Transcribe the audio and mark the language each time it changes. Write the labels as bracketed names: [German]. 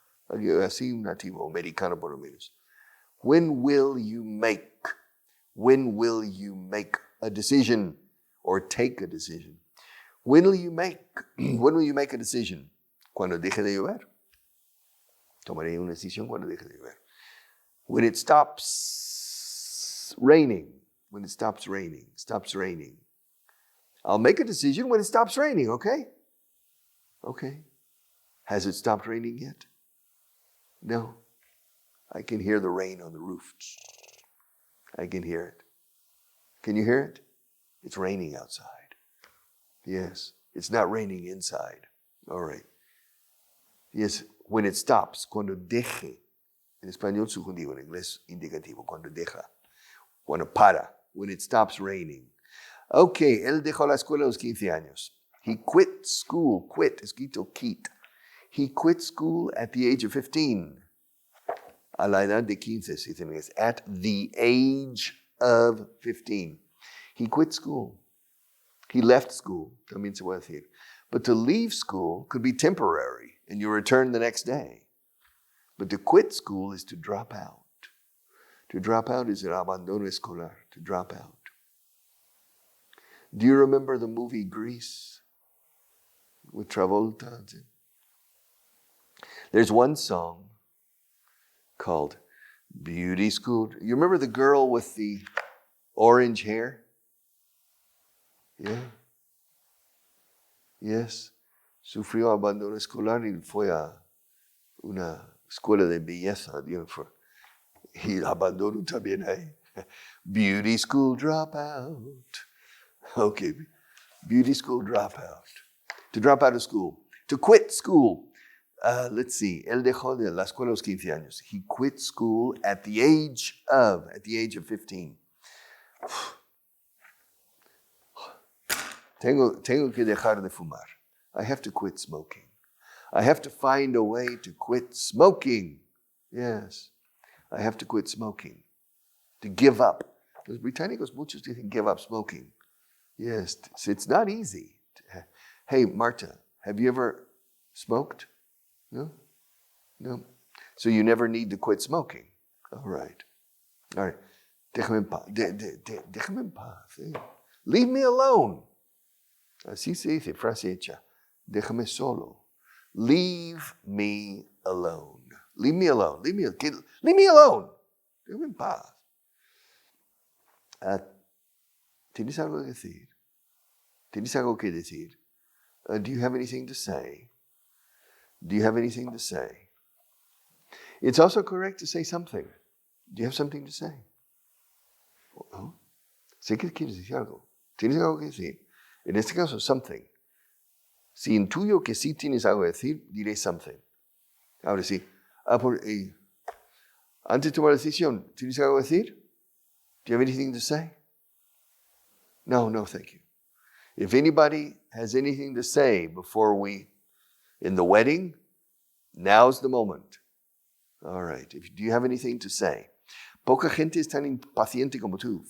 [Spanish] Así un nativo americano por lo menos. [English] When will you make? When will you make a decision or take a decision? When will you make a decision? [Spanish] Cuando deje de llover. Tomaré una decisión cuando deje de llover. [English] When it stops raining. When it stops raining. I'll make a decision when it stops raining, okay? Okay. Has it stopped raining yet? No. I can hear the rain on the roof. I can hear it. Can you hear it? It's raining outside. Yes. It's not raining inside. All right. Yes, when it stops, [Spanish] cuando deje. En español subjuntivo, en inglés indicativo, cuando deja. Cuando para. [English] When it stops raining. [Spanish] Okay, él dejó la escuela a los 15 años. [English] He quit school. Quit, [Spanish] escrito [English] quit. He quit school at the age of 15. [Spanish] A la edad de 15, se dice en inglés. [English] At the age of 15. He quit school. He left school, [Spanish] también se puede decir. [English] But to leave school could be temporary, and you return the next day. But to quit school is to drop out. To drop out is [Spanish] el abandono escolar, [English] to drop out. Do you remember the movie Grease with Travolta? There's one song called Beauty School. You remember the girl with the orange hair? Yeah. Yes. [Spanish] Sufrió abandono escolar y fue a una escuela de belleza. Y abandono también ahí. [English] Beauty school dropout. [Spanish] Okay. [English] Beauty school dropout. To drop out of school. To quit school. Let's see. [Spanish] Él dejó de la escuela a los 15 años. [English] He quit school at the age of 15. [Spanish] Tengo que dejar de fumar. [English] I have to quit smoking. I have to find a way to quit smoking. Yes. I have to quit smoking. To give up. [Spanish] Los británicos muchos dicen [English] give up smoking. Yes. It's not easy. Hey, Marta, have you ever smoked? No? No. So you never need to quit smoking. All right. [Spanish] Déjame en paz. Déjame en paz. [English] Leave me alone. [Spanish] Así se dice, frase hecha. Déjame solo. [English] Leave me alone. Leave me alone. Leave me alone. [Spanish] Déjame en paz. ¿Tienes algo que decir? ¿Tienes algo que decir? [English] Do you have anything to say? Do you have anything to say? It's also correct to say something. Do you have something to say? [Spanish] Oh, sé que quieres decir algo. ¿Tienes algo que decir? En este caso, something. Si intuyo que sí tienes algo que decir, diré something. Ahora sí. Antes de tomar la decisión, ¿tienes algo que decir? [English] Do you have anything to say? No, thank you. If anybody has anything to say before in the wedding, now's the moment. All right. Do you have anything to say? [Spanish] Poca gente es tan impaciente como tú.